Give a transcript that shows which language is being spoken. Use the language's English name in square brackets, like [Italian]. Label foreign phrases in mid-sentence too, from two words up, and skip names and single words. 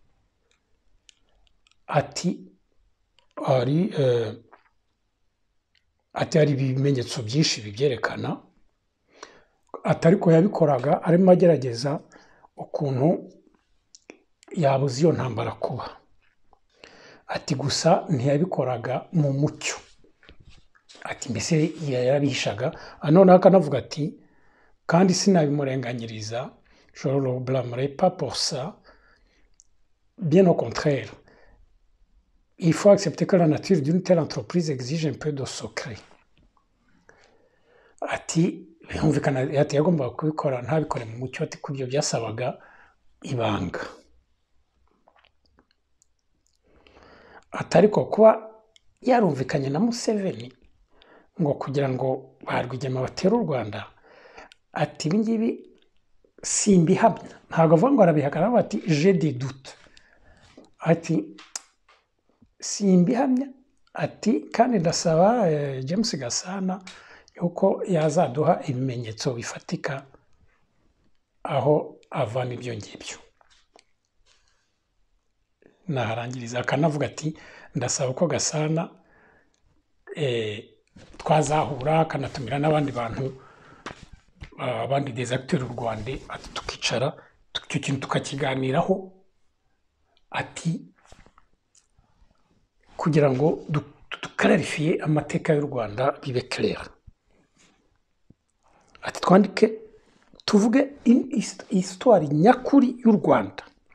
[Kinyarwanda] Ati hari ibimenyetso byinshi bibyerekana atari ko yabikoraga arimo agerageza ukuntu yabuze iyo ntambara kuba. Ati gusa ntiyabikoraga mu mucyo. Ati mbese yarabihishaga noneho akanavuga ati kandi sinabimurenganyiriza [French] je ne le blâmerai pas pour ça, bien au contraire. Il faut accepter que la nature d'une telle entreprise exige un peu de secret. [Kinyarwanda] Ati bihumvikana ati yagombaga kubikora ntabikore mu mucyo ati kubyo byasabaga ibanga. Atari ko kuba yarumvikanye na Museveni ngo kugira ngo ba Rwigema batere u Rwanda ati ibi ngibi simbihamya, ntabwo avuga ngo arabihakana, aravuga ati [French] je des doutes, [Kinyarwanda] ati simbihamya, ati kandi ndasaba James Gasana yuko yazaduha ibimenyetso bifatika aho avana ibyo ngibyo. Naharangiriza akanavuga ati ndasaba ko Gasana twazahura akanatumira n'abandi bantu, abandi [French] des acteurs du Rwanda, [Kinyarwanda] ati tukicara icyo kintu tukakiganiraho, ati kugira ngo dukararifiye amateka y'u Rwanda bibe clair, ati twandike tuvuge histoire nyakuri y'u Rwanda.